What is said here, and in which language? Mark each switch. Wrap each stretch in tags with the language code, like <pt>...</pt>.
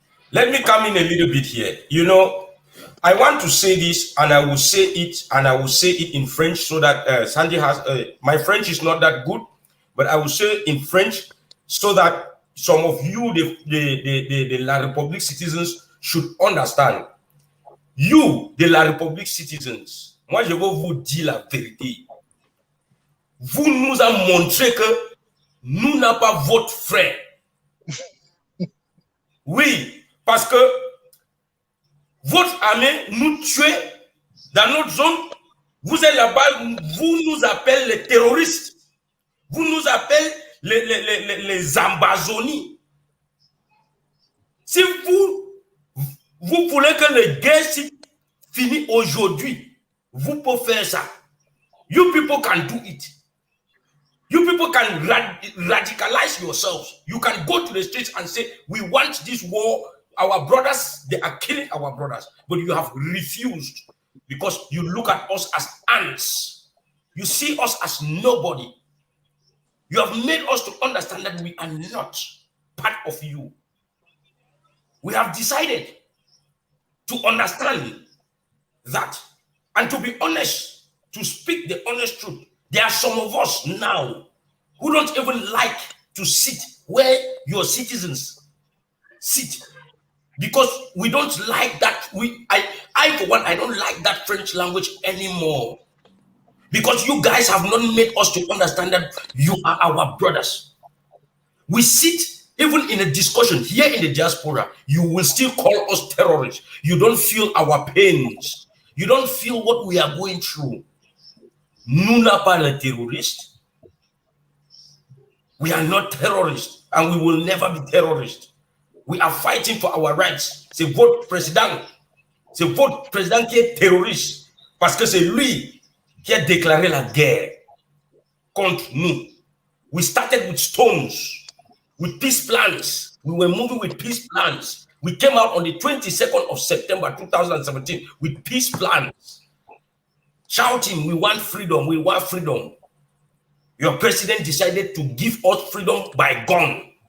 <en>Let me come in a little bit here. You know, I want to say this, and I will say it, in French, so that Sandy has. My French is not that good, but I will say it in French so that some of you, the La République citizens, should understand. You, the La République citizens,</en> <fr>moi je vais vous dire la vérité. Vous nous avez montré que nous n'avons pas votre frère. Oui, parce que votre armée nous tuait dans notre zone. Vous êtes là-bas, vous nous appelez les terroristes. Vous nous appelez les Ambazoniens. Si vous voulez que la guerre finisse aujourd'hui, vous pouvez faire ça.</fr> <en>You people can do it. You people can radicalize yourselves. You can go to the streets and say, we want this war. Our brothers, they are killing our brothers. But you have refused because you look at us as ants. You see us as nobody. You have made us to understand that we are not part of you. We have decided to understand that and to be honest, to speak the honest truth. There are some of us now who don't even like to sit where your citizens sit because we don't like that. I for one, I don't like that French language anymore because you guys have not made us to understand that you are our brothers. We sit even in a discussion here in the diaspora, you will still call us terrorists. You don't feel our pains. You don't feel what we are going through.</en> <fr>Nous n'avons pas les terroristes.</fr> <en>We are not terrorists and we will never be terrorists. We are fighting for our rights.</en> <fr>C'est votre président. C'est votre président qui est terroriste parce que c'est lui qui a déclaré la guerre contre nous.</fr> <en>We started with stones, with peace plans. We were moving with peace plans. We came out on the 22nd of September 2017 with peace plans, shouting, we want freedom, we want freedom. Your president decided to give us freedom by gun.</en>